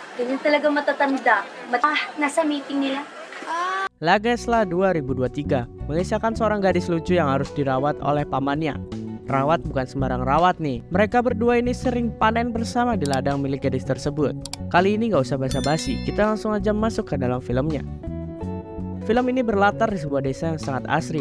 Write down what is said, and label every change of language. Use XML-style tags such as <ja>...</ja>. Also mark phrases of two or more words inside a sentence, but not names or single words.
<tl>Yung talaga matatanda. Nasa meeting nila.</tl> <id>La Gesla 2023 mengisahkan seorang gadis lucu yang harus dirawat oleh pamannya. Rawat bukan sembarang rawat nih. Mereka berdua ini sering panen bersama di ladang milik gadis tersebut. Kali ini gak usah basa-basi, kita langsung aja masuk ke dalam filmnya. Film ini berlatar di sebuah desa yang sangat asri.</id>